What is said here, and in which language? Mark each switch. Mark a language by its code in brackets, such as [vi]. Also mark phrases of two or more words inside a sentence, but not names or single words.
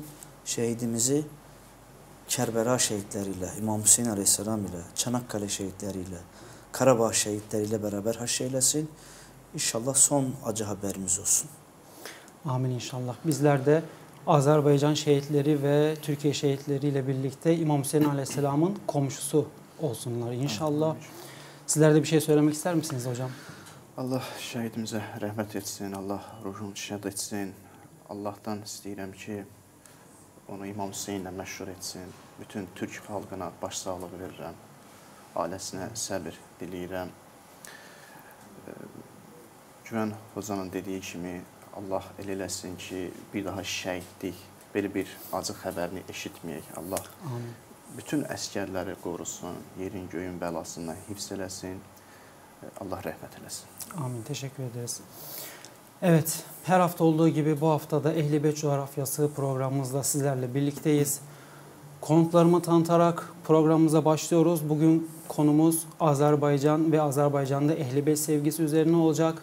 [tr] Şehidimizi Kerbela şehitleriyle, İmam Hüseyin Aleyhisselam ile, Çanakkale şehitleriyle, Karabağ şehitleriyle beraber haşreylesin. İnşallah son acı haberimiz olsun. Amin inşallah. Bizler de Azerbaycan şehitleri ve Türkiye şehitleriyle birlikte İmam Hüseyin Aleyhisselam'ın komşusu olsunlar inşallah. Sizler de bir şey söylemek ister misiniz hocam? [az] Allah şəhidimizə rəhmət etsin, Allah ruhunu şad etsin. Allah'tan istəyirəm ki, onu İmam Hüseyinlə məşhur etsin. Bütün Türk xalqına başsağlığı verirəm. Ailəsinə səbir diləyirəm. Güvən Hocanın dediyi kimi Allah el eləsin ki, bir daha şəhidlik, belə bir acı xəbərini eşitməyək. Allah amin. Bütün əskərləri qorusun, yerin göyün bəlasından hifz eləsin. Allah rəhmət eləsin. [tr] Amin. Teşekkür ederiz. Evet, her hafta olduğu gibi bu haftada Ehl-i Beyt Coğrafyası programımızda sizlerle birlikteyiz. Konuklarımı tanıtarak programımıza başlıyoruz. Bugün konumuz Azerbaycan ve Azerbaycan'da Ehl-i Beyt sevgisi üzerine olacak.